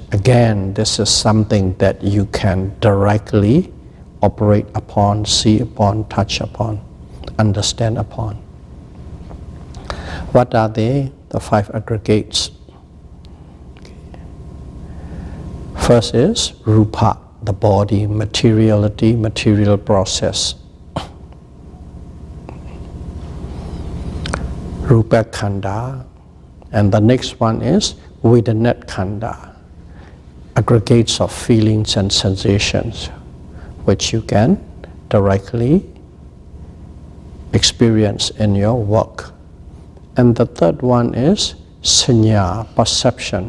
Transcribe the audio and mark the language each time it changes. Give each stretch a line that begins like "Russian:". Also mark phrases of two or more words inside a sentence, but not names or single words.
English: Again, this is something that you can directly operate upon, see upon, touch upon, understand upon. What are they? The 5 aggregates. Okay. First is rupa, the body, materiality, material process.
Pali: Rupa khanda.
English: And the next one is
Pali: Vedanat khanda,
English: aggregates of feelings and sensations, which you can directly experience in your work. And the third one is sanya, perception.